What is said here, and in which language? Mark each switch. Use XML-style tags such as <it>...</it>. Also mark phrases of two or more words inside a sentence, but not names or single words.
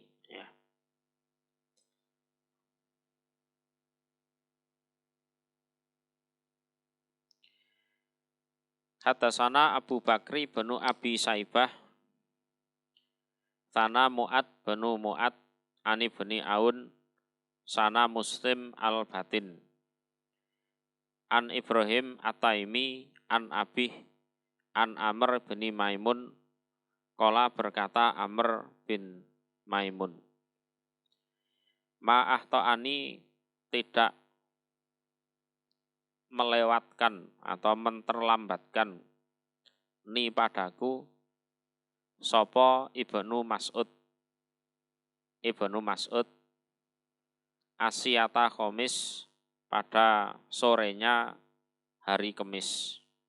<id>Ya.</id> <ar>حدثنا أبو بكر بن أبي شيبة حدثنا معاذ بن معاذ عن ابن عون حدثنا مسلم البطين, عن إبراهيم التيمي عن أبيه عن عمرو بن ميمون قال berkata Amr bin Maimun,</ar> <id>ma'ahta'ani, tidak melewatkan atau menterlambatkan ni padaku sopo Ibnu Mas'ud</id> <ar>عشية خميس,</ar> <id>pada sorenya hari Kemis,</id>